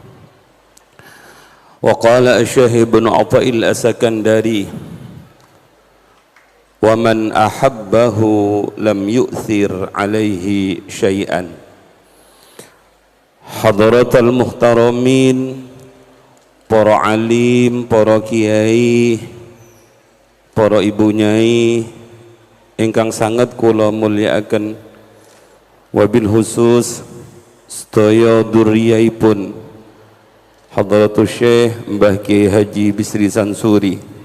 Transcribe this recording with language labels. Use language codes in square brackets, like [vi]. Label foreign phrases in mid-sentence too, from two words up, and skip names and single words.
[ar] وقال الشيخ ابن عطاء الأسكندري ومن أحبه لم يؤثر عليه شيئا. حضرات المحترمين, [jv] para alim, para kiai, para ibu nyai ingkang sangat kula mulyakaken, wabil khusus sedaya dzurriyaipun Hadratus Syekh Mbah Kiai Haji Bisri Sansuri,